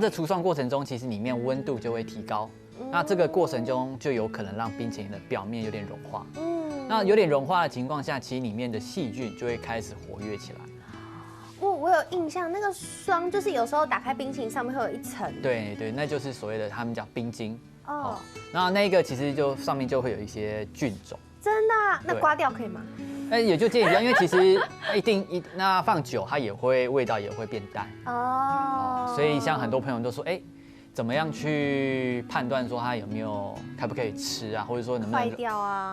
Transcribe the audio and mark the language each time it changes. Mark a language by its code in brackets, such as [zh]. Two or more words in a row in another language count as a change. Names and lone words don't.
[zh] 這除霜過程中，其實裡面溫度就會提高。那這個過程中就有可能讓冰淇淋的表面有點融化。那有點融化的情況下，其實裡面的細菌就會開始活躍起來。我有印象，那個霜就是有時候打開冰淇淋上面會有一層。對，那就是所謂的他們講冰晶。哦。那個其實就上面就會有一些菌種。真的？那刮掉可以嗎？也就建議不要，因為其實那放久它也會味道也會變淡。哦。所以像很多朋友都說，怎麼樣去判斷說它有沒有可不可以吃啊，或者說能不能壞掉啊？